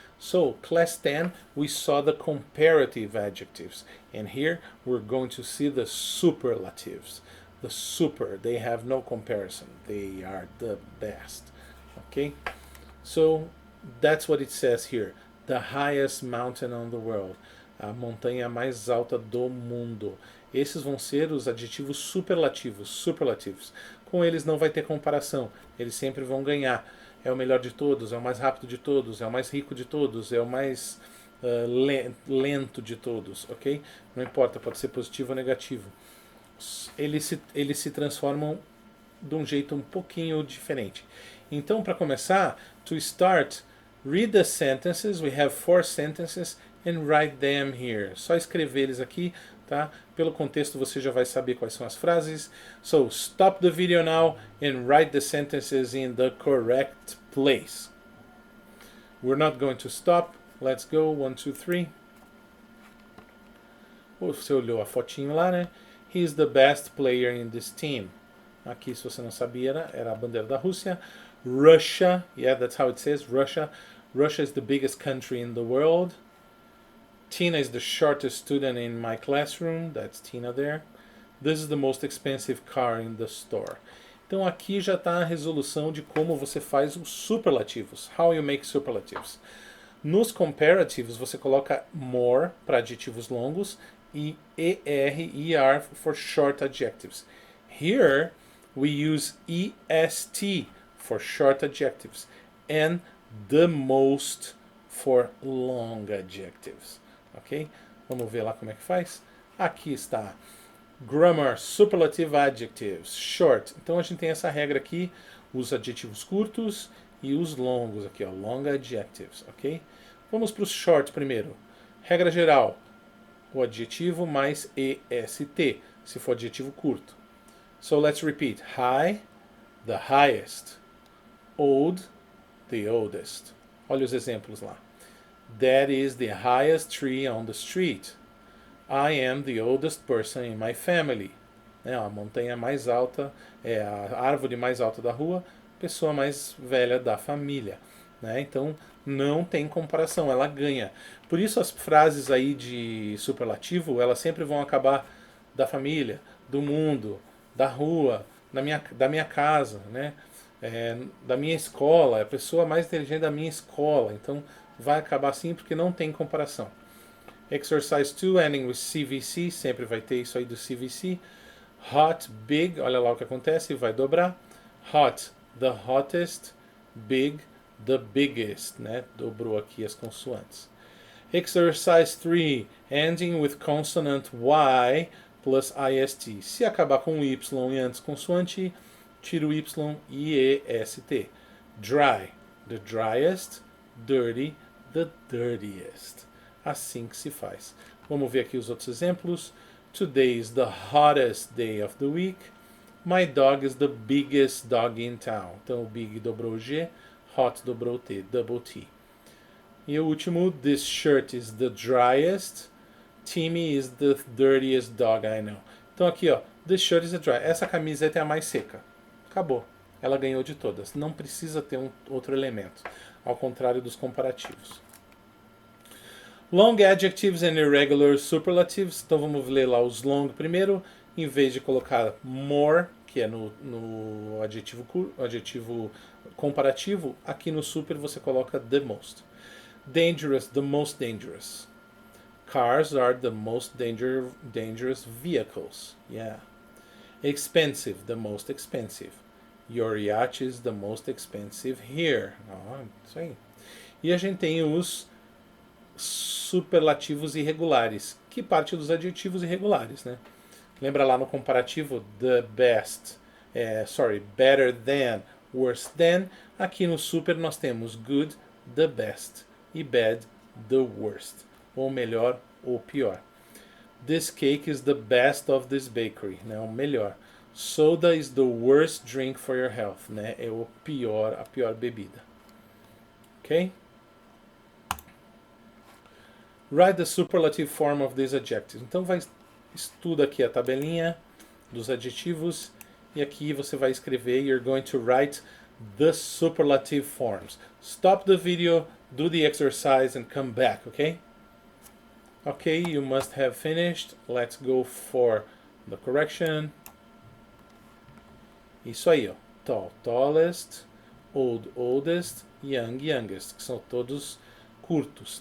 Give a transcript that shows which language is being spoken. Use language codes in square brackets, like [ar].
[en] So class 10, we saw the comparative adjectives. And here we're going to see the superlatives. The super, they have no comparison. They are the best. Okay? So that's what it says here. The highest mountain on the world. [pt] A montanha mais alta do mundo. Esses vão ser os adjetivos superlativos. Superlativos. Com eles não vai ter comparação. Eles sempre vão ganhar. É o melhor de todos, é o mais rápido de todos, é o mais rico de todos, é o mais lento de todos, ok? Não importa, pode ser positivo ou negativo. Eles se transformam de um jeito um pouquinho diferente. Então, para começar, [en] to start, read the sentences. We have 4 sentences and write them here. [pt] Só escrever eles aqui, tá? Pelo contexto você já vai saber quais são as frases. [en] So, stop the video now and write the sentences in the correct place. We're not going to stop. Let's go. 1, 2, 3. [pt] Você olhou a fotinho lá, né? [en] He's the best player in this team. [pt] Aqui, se você não sabia, era a bandeira da Rússia. [en] Russia, yeah, that's how it says, Russia. Russia is the biggest country in the world. Tina is the shortest student in my classroom. That's Tina there. This is the most expensive car in the store. [pt] Então aqui já está a resolução de como você faz os superlativos. [en] How you make superlatives. [pt] Nos comparatives você coloca more para adjetivos longos e ER [en] for short adjectives. Here we use EST for short adjectives and the most for long adjectives. Ok? [pt] Vamos ver lá como é que faz? Aqui está. [en] Grammar, superlative adjectives, short. [pt] Então a gente tem essa regra aqui, os adjetivos curtos e os longos aqui, ó, long adjectives, ok? Vamos para os short primeiro. Regra geral, o adjetivo mais EST, se for adjetivo curto. [en] So let's repeat. High, the highest. Old, the oldest. [pt] Olha os exemplos lá. [en] That is the highest tree on the street. I am the oldest person in my family. [pt] A montanha mais alta é a árvore mais alta da rua, pessoa mais velha da família. Então não tem comparação, ela ganha. Por isso as frases aí de superlativo, elas sempre vão acabar da família, do mundo, da rua, da minha casa, né? Da minha escola, é a pessoa mais inteligente da minha escola. Então vai acabar assim porque não tem comparação. [en] Exercise 2, ending with CVC, [pt] sempre vai ter isso aí do CVC. Hot, big, olha lá o que acontece, vai dobrar. [en] Hot, the hottest. Big, the biggest, né? [pt] Dobrou aqui as consoantes. [en] Exercise 3, ending with consonant Y plus IST. [pt] Se acabar com Y e antes consoante, tira o Y e EST. [en] Dry, the driest. Dirty, the dirtiest. [pt] Assim que se faz. Vamos ver aqui os outros exemplos. [en] Today is the hottest day of the week. My dog is the biggest dog in town. [pt] Então o big dobrou o G, hot dobrou o T, double T. E o último, [en] this shirt is the driest. Timmy is the dirtiest dog I know. [pt] Então aqui, ó, [en] this shirt is the dry. [pt] Essa camiseta é a mais seca. Acabou. ela ganhou de todas. Não precisa ter outro elemento, ao contrário dos comparativos. [en] Long adjectives and irregular superlatives. [pt] Então vamos ler lá os long primeiro. Em vez de colocar more, que é no adjetivo comparativo, aqui no super você coloca the most. [en] Dangerous, the most dangerous. Cars are the most dangerous vehicles. Yeah. Expensive, the most expensive. Your yacht is the most expensive here. [pt] Isso aí. E a gente tem os superlativos irregulares, que parte dos adjetivos irregulares, né? Lembra lá no comparativo, [en] the best, better than, worse than. [pt] Aqui no super nós temos good, the best, e bad, the worst, ou melhor, ou pior. [en] This cake is the best of this bakery, né? [pt] O melhor. [en] Soda is the worst drink for your health, né? [pt] É a pior bebida. [en] Ok? Write the superlative form of these adjectives. [pt] Então estuda aqui a tabelinha dos adjetivos e aqui você vai escrever. [en] You're going to write the superlative forms. Stop the video, do the exercise and come back, okay? Okay, you must have finished. Let's go for the correction. [pt] Isso aí, ó. [en] Tall, tallest, old, oldest, young, youngest, [pt] que são todos curtos.